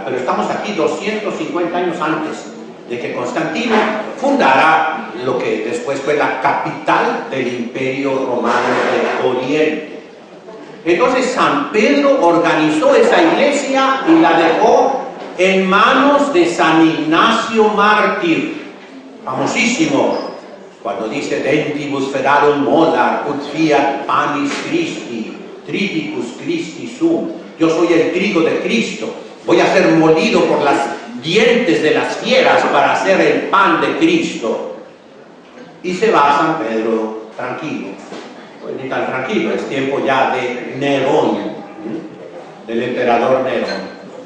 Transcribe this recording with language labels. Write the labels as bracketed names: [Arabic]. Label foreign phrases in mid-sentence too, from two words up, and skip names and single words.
[Spanish] Pero estamos aquí 250 años antes de que Constantino fundara lo que después fue la capital del Imperio Romano del Oriente. Entonces San Pedro organizó esa iglesia y la dejó en manos de San Ignacio Mártir, famosísimo, cuando dice [Latin] dentibus ferarum molar ut fiat panis Christi, triticus Christi sum. [Spanish] Yo soy el trigo de Cristo, voy a ser molido por las dientes de las fieras para hacer el pan de Cristo. Y se va a San Pedro tranquilo. Pues ni tan tranquilo, es tiempo ya de Nerón, del emperador Nerón.